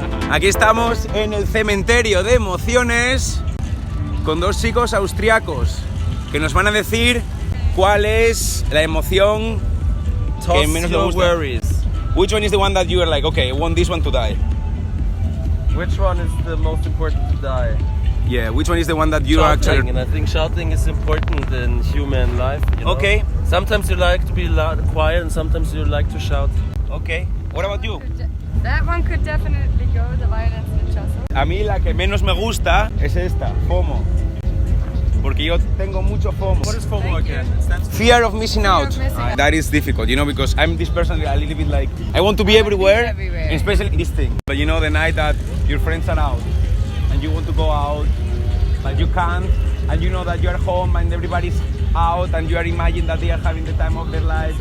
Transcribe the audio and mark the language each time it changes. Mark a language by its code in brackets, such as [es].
[es] Aquí estamos en el cementerio de emociones con dos chicos austriacos que nos van a decir cuál es la emoción que menos le gusta. [en] worries. Which one is the one that you are like, okay, I want this one to die? Which one is the most important to die? Yeah, which one is the one that you Shouting, actually... and I think shouting is important in human life. You know? Okay. Sometimes you like to be loud, quiet, and sometimes you like to shout. Okay. What about you? That one could definitely go, the violence and the tussle. [es] A mí la que menos me gusta es esta, [en] FOMO. [es] Porque yo tengo mucho FOMO. [en] What is FOMO again? Fear of missing out. Fear of missing out. That is difficult, you know, because I'm this person a little bit like, I want to be everywhere, everywhere. especially this thing. But you know, the night that your friends are out and you want to go out, but you can't, and you know that you are home and everybody's out and you are imagining that they are having the time of their life.